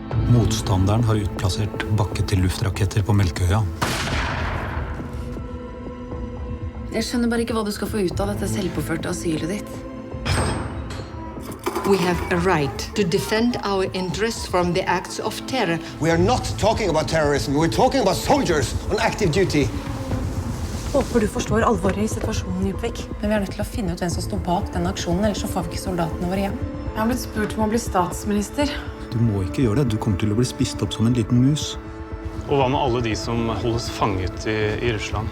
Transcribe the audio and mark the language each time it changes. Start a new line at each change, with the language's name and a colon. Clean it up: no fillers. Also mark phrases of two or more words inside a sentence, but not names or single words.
Norwegian: Motstanderen har utplassert bakke-til-luftraketter på Melkøya. Jeg skjønner bare ikke hva du skal få ut av dette selvpåførte asylet ditt.
English: We have a right to defend our interests from the acts of terror. We are not talking about terrorism. We're talking about soldiers on active duty.
Norwegian: Håper du forstår alvoret i situasjonen, Djupvik. Men vi er nødt til å finne ut hvem som står bak denne aksjonen, ellers så får vi ikke soldatene våre hjem. Jeg har blitt spurt om å bli statsminister. Du må ikke gjøre det. Du kommer til å bli spist opp som en liten mus. Og hva med alle de som holdes fanget i Russland?